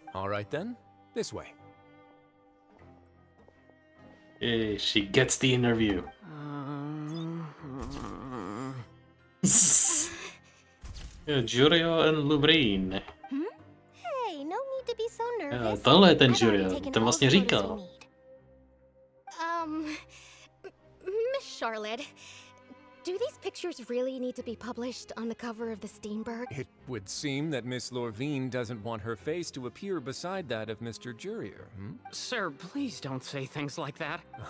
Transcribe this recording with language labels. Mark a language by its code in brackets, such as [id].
[en] All right then, this way. Yay, she gets the interview. Jurio and Lumine. Hey, no need to be so nervous. [cs] Tohle je ten Jurio, ten vlastně říkal. [en] Miss Charlotte, do these pictures really need to be published on the cover of the Steenberg? It would seem that Miss Lorvine doesn't want her face to appear beside that of Mr. Jurier, Sir, please don't say things like that.